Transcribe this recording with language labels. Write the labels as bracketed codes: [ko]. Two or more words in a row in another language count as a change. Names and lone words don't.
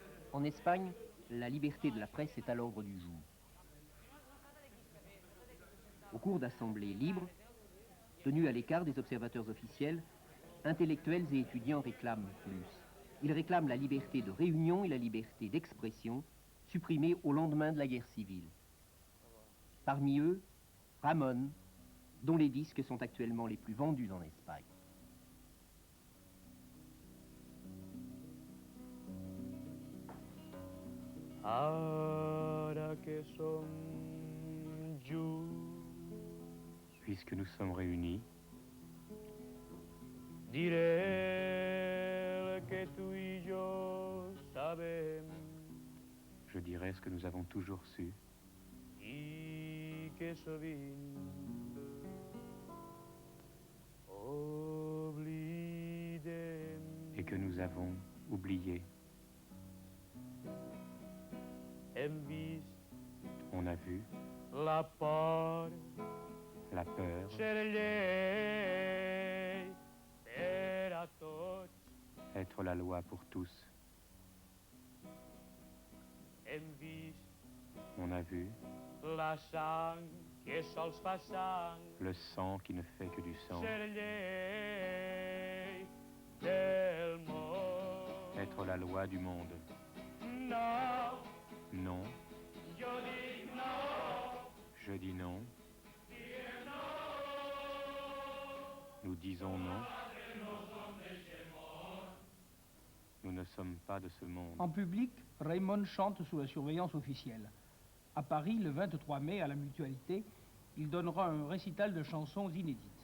[fr] En Espagne, la liberté de la presse est à l'ordre du jour. Au cours d'assemblées libres, tenues à l'écart des observateurs officiels, intellectuels et étudiants réclament plus. Ils réclament la liberté de réunion et la liberté d'expression, supprimées au lendemain de la guerre civile. Parmi eux, Ramon, dont les disques sont actuellement les plus vendus en Espagne. [ca] Ara que som junts, [fr] Puisque nous sommes réunis, [ca] diré que tu i jo sabem [fr] je dirai ce que nous avons toujours su [ca] i que sovint oblidem. [fr] et que nous avons oublié. [ca] Hem vist [fr] On a vu [ca] la por [fr] la peur [ca] ser llei per a tots. [fr] être la loi pour tous. [ca] Hem vist [fr] On a vu [ca] la sang que sols fa sang [fr] le sang qui ne fait que du sang, [ca] ser llei del món. [fr] être la loi du monde. [ca] No, [fr] Non, [ca] jo dic no, [fr] je dis non. Nous disons non. Nous ne sommes pas de ce monde. En public, Raymond chante sous la surveillance officielle. À Paris, le 23 mai, à la Mutualité, il donnera un récital de chansons inédites.